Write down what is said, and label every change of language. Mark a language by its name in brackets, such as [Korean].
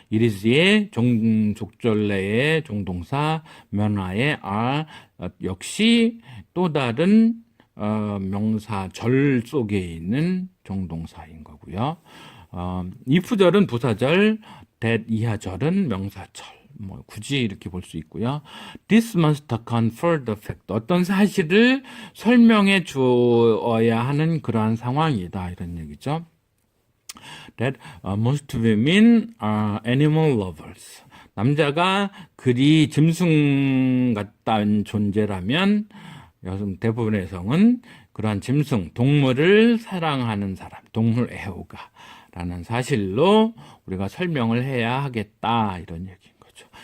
[Korean] it is의 족절내의 종동사 men are의 are 역시 또 다른 명사 절 속에 있는 종동사인 거고요. if절은 부사절, that 이하절은 명사절. 굳이 이렇게 볼 수 있고요. [English] This must account for the fact. [Korean] 어떤 사실을 설명해 주어야 하는 그러한 상황이다. 이런 얘기죠. [English] That most women are animal lovers. [Korean] 남자가 그리 짐승 같다는 존재라면 대부분의 여성은 그러한 짐승, 동물을 사랑하는 사람, 동물 애호가라는 사실로 우리가 설명을 해야 하겠다, 이런 얘기인 거죠.